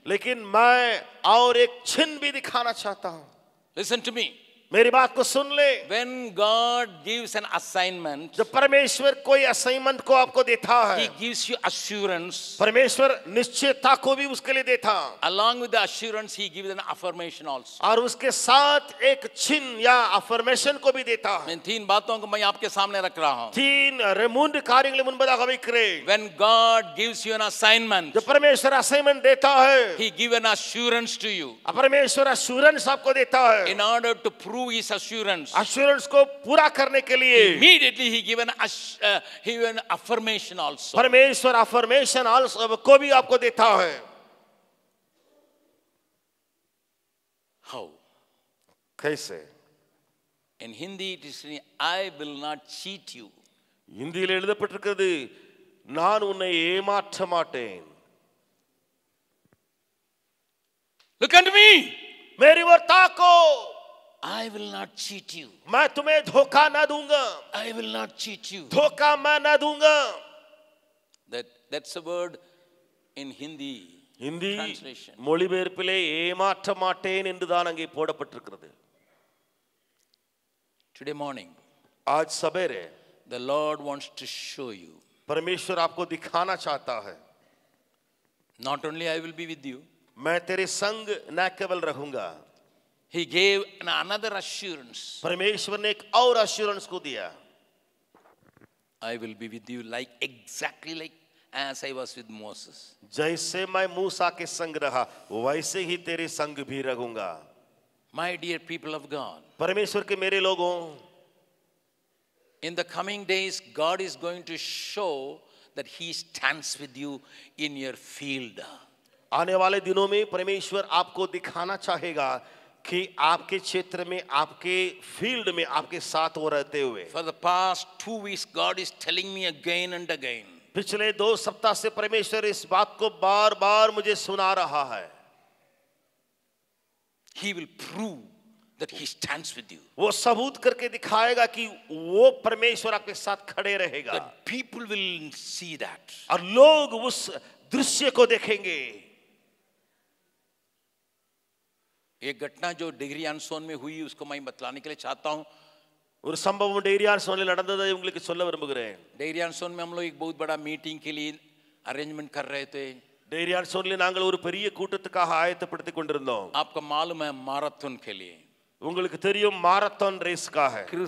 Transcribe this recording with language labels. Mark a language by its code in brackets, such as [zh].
[hi] लेकिन मैं और एक चिन्ह भी दिखाना चाहता हूँ। [en] Listen to me. [hi] मेरी बात को सुन ले। [en] When God gives an assignment, [hi] जब परमेश्वर कोई असाइनमेंट को आपको देता है, [en] He gives you assurance. [hi] परमेश्वर निश्चयता को भी उसके लिए देता, [en] Along with the assurance, He gives an affirmation also. [hi] और उसके साथ एक चिन्ह या अफर्मेशन को भी देता है। इन तीन बातों को मैं आपके सामने रख रहा हूँ. तीन [ta] मूंड कार्यங்களை முன்பதாக வைக்கிறேன்। [en] When God gives you an assignment, [hi] जब परमेश्वर असाइनमेंट देता है, [en] He gives an assurance to you. [hi] परमेश्वर अश्योरेंस आपको देता है। [en] In order to prove His assurance, [hi] assurance को पूरा करने के लिए [en] immediately He gives an affirmation also. [hi] परमेश्वर अफर्मेशन को भी आपको देता है। [en] How? [hi] कैसे? [en] In Hindi it is written, I will not cheat you. [ta] இந்தியில் எழுதப்பட்டிருக்கிறது, நான் உன்னை ஏமாற்ற மாட்டேன்। [en] Look unto me. [hi] मेरी ओर ताको, [en] I will not cheat you. [hi] मैं तुम्हें धोखा ना दूंगा, [en] I will not cheat you. [hi] धोखा मैं ना दूंगा। [en] That's a word in Hindi. [hi] Hindi [en] Translation. [ta] மொழிபெயர்ப்பிலே ஏமாற்ற மாட்டேன் என்றுதான் அங்கே போடப்பட்டிருக்கிறது। [en] Today morning, [hi] आज सवेरे [en] the Lord wants to show you. [hi] परमेश्वर आपको दिखाना चाहता है, [en] Not only I will be with you, [hi] मैं तेरे संग न केवल रहूंगा। [en] He gave another assurance. [hi] परमेश्वर ने एक और अश्योरेंस को दिया, [en] I will be with you exactly like as I was with Moses. [hi] जैसे मैं मूसा के संग रहा वैसे ही तेरे संग भी रहूंगा। [en] My dear people of God, [hi] परमेश्वर के मेरे लोगों, [en] in the coming days, God is going to show that He stands with you in your field. [hi] आने वाले दिनों में परमेश्वर आपको दिखाना चाहेगा कि आपके क्षेत्र में, आपके फील्ड में आपके साथ वो रहते हुए। [en] For the past 2 weeks, God is telling me again and again. [hi] पिछले 2 सप्ताह से परमेश्वर इस बात को बार बार मुझे सुना रहा है। [en] He will prove that He stands with you. [hi] वो सबूत करके दिखाएगा कि वो परमेश्वर आपके साथ खड़े रहेगा, [en] That people will see that. [hi] और लोग उस दृश्य को देखेंगे। एक घटना जो डिग्री अनसोन में हुई उसको मैं बतलाने के लिए चाहता हूँ। [ta] ஒரு சம்பவம் டெய்ரியான் சோனில் நடந்ததை உங்களுக்கு சொல்ல விரும்புகிறேன். [hi] डेहरी अनसोन में हम लोग एक बहुत बड़ा मीटिंग के लिए अरेंजमेंट कर रहे थे. [ta] டெய்ரியான் சோனில் நாங்கள் ஒரு பெரிய கூட்டத்துக்காக ஆயத்தப்படுத்திக் கொண்டிருந்தோம். [hi] आपको मालूम है मैराथन के लिए, [ta] உங்களுக்கு தெரியும் மாரத்தான் ரேஸ்க்காக